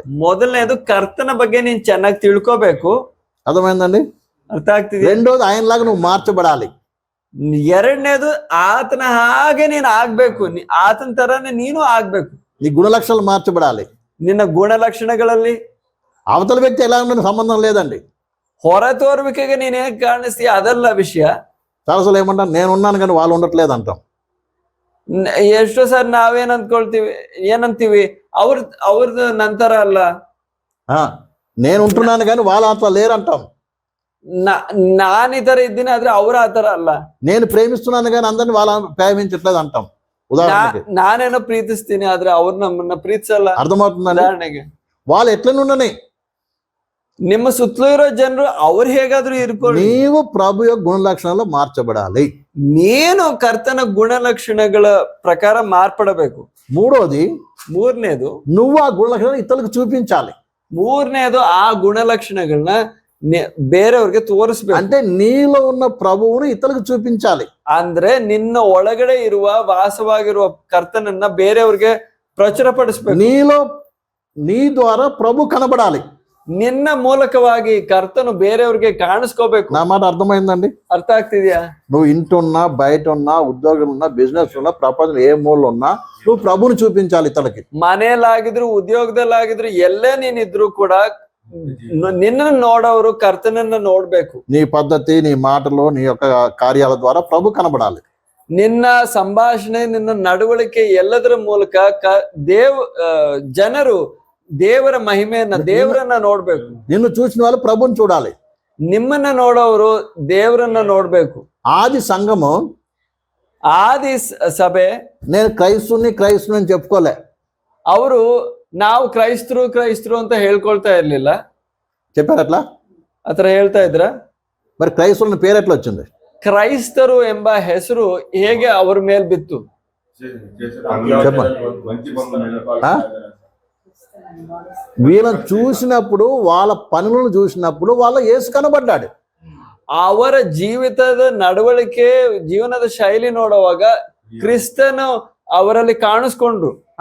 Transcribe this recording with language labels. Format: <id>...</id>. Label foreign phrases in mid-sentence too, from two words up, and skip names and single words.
<kn>ಮೊದಲನೇದು ಕರ್ತನ ಬಗ್ಗೆ ನೀನ್ ಚೆನ್ನಾಗಿ ತಿಳ್ಕೋಬೇಕು.</kn> <te>అర్థమైందండి?</te> <kn>ಅರ್ಥ ಆಗ್ತಿದೆ?</kn> <te>రెండోది, ఆయనలాగా నువ్వు మార్చబడాలి.</te> <kn>ಎರಡನೇದು, ಆತನ ಹಾಗೆ ನೀನ್ ಆಗ್ಬೇಕು. ಆತನ ತರಾನೇ ನೀನು ಆಗ್ಬೇಕು.</kn> <te>నీ గుణ లక్షణాలు మార్చబడాలి.</te> <kn>ನಿನ್ನ ಗುಣಲಕ್ಷಣಗಳಲ್ಲಿ</kn> <te>అవతల వ్యక్తి ఎలా ఉన్న సంబంధం లేదండి.</te> <kn>ಹೊರ ತೋರ್ವಿಕೆಗೆ ನೀನ್ ಹೇಗ್ ಕಾಣಿಸ್ತೀಯ ಅದಲ್ಲ ವಿಷಯ.</kn> <te>చాలాసార్లు ఏమంటాం, నేను ఉన్నాను కానీ వాళ్ళు ఉండట్లేదు అంటాం.</te> <kn>ಎಷ್ಟೋ ಸಾರಿ ನಾವೇನ್ ಏನಂತೀವಿ, ಅವ್ರದ್ದು ನಂತರ ಅಲ್ಲ,</kn> <te>నేను ఉంటున్నాను కానీ వాళ్ళ అట్లా లేరంటాం.</te> <kn>ನಾನ್ ಈ ತರ ಇದ್ದೀನಿ ಆದ್ರೆ ಅವ್ರ ಆ ತರ ಅಲ್ಲ.</kn> <te>నేను ప్రేమిస్తున్నాను కానీ అందరిని వాళ్ళ ప్రేమించట్లేదు అంటాం. ఉదాహరణకి</te> <kn>ನಾನೇನೋ ಪ್ರೀತಿಸ್ತೀನಿ ಆದ್ರೆ ಅವ್ರು ನಮ್ಮನ್ನ ಪ್ರೀತಿಸಲ್ಲ.</kn> <te>అర్థమవుతుందండి?</te> <kn>ಉದಾಹರಣೆಗೆ,</kn> <te>వాళ్ళు ఎట్లనుండని,</te> <kn>ನಿಮ್ಮ ಸುತ್ತಲೂ ಇರೋ ಜನರು ಅವ್ರು ಹೇಗಾದ್ರೂ ಇರ್ಕೊಳ್ಳಿ,</kn> <te>నీవు ప్రభు యొక్క గుణ లక్షణాలు మార్చబడాలి.</te> <kn>ನೀನು ಕರ್ತನ ಗುಣಲಕ್ಷಣಗಳ ಪ್ರಕಾರ ಮಾರ್ಪಡಬೇಕು.</kn> <te>మూడోది,</te> <kn>ಮೂರನೇದು,</kn> <te>నువ్వు ఆ గుణ లక్షణాలు ఇతరులకు చూపించాలి.</te> <kn>ಮೂರನೇದು, ಆ ಗುಣಲಕ್ಷಣಗಳನ್ನ ಬೇರೆಯವ್ರಿಗೆ ತೋರಿಸ್ಬೇಕು.</kn> <te>అంటే నీలో ఉన్న ప్రభువును ఇతరులకు చూపించాలి.</te> <kn>ಅಂದ್ರೆ ನಿನ್ನ ಒಳಗಡೆ ಇರುವ ವಾಸವಾಗಿರುವ ಕರ್ತನನ್ನ ಬೇರೆಯವ್ರಿಗೆ ಪ್ರಚುರಪಡಿಸ್ಬೇಕು.</kn> <te>నీ ద్వారా ప్రభు కనబడాలి.</te> <kn>ನಿನ್ನ ಮೂಲಕವಾಗಿ ಕರ್ತನು ಬೇರೆಯವ್ರಿಗೆ ಕಾಣಿಸ್ಕೋಬೇಕು.</kn> <te>నా మాట అర్థమైందండి?</te> <kn>ಅರ್ಥ ಆಗ್ತಿದ್ಯಾ?</kn> <te>నువ్వు ఇంటున్నా, బయట ఉన్నా, ఉద్యోగం ఉన్నా, బిజినెస్ ఉన్నా, ప్రపంచం ఏ మూలలో ఉన్నా నువ్వు ప్రభుని చూపించాలి ఇతరులకి.</te> <kn>ಮನೆಯಲ್ಲಾಗಿದ್ರು, ಉದ್ಯೋಗದಲ್ಲಾಗಿದ್ರು, ಎಲ್ಲೇ ನೀನಿದ್ರು ಕೂಡ ನಿನ್ನ ನೋಡೋರು ಕರ್ತನನ್ನ ನೋಡ್ಬೇಕು.</kn> <te>నీ పద్ధతి, నీ మాటలు, నీ యొక్క కార్యాల ద్వారా ప్రభు కనబడాలి.</te> <kn>ನಿನ್ನ ಸಂಭಾಷಣೆ, ನಿನ್ನ ನಡವಳಿಕೆ ಎಲ್ಲದರ ಮೂಲಕ ಜನರು ದೇವರ ಮಹಿಮೆಯನ್ನ, ದೇವರನ್ನ ನೋಡ್ಬೇಕು.</kn> <te>నిన్ను చూసిన వాళ్ళు ప్రభుని చూడాలి.</te> <kn>ನಿಮ್ಮನ್ನ ನೋಡೋರು ದೇವರನ್ನ ನೋಡ್ಬೇಕು.</kn> <te>ఆది సంఘము,</te> <kn>ಆದಿ ಸಭೆ,</kn> <te>నేను క్రైస్తుని అని చెప్పుకోలే.</te> <kn>ಅವರು ನಾವು ಕ್ರೈಸ್ತರು ಅಂತ ಹೇಳ್ಕೊಳ್ತಾ ಇರ್ಲಿಲ್ಲ.</kn> <te>చెప్పారు అట్లా?</te> <kn>ಆತರ ಹೇಳ್ತಾ ಇದ್ರ?</kn> <te>మరి క్రైస్తవుల పేరు ఎట్లా వచ్చింది?</te> <kn>ಕ್ರೈಸ್ತರು ಎಂಬ ಹೆಸರು ಹೇಗೆ ಅವ್ರ ಮೇಲ್ ಬಿತ್ತು?</kn> <te>వీళ్ళని చూసినప్పుడు, వాళ్ళ పనులను చూసినప్పుడు వాళ్ళ యేసు కనబడ్డాడు.</te> <kn>ಅವರ ಜೀವಿತದ ನಡವಳಿಕೆ, ಜೀವನದ ಶೈಲಿ ನೋಡುವಾಗ ಕ್ರಿಸ್ತನು ಅವರಲ್ಲಿ ಕಾಣಿಸ್ಕೊಂಡ್ರು.</kn>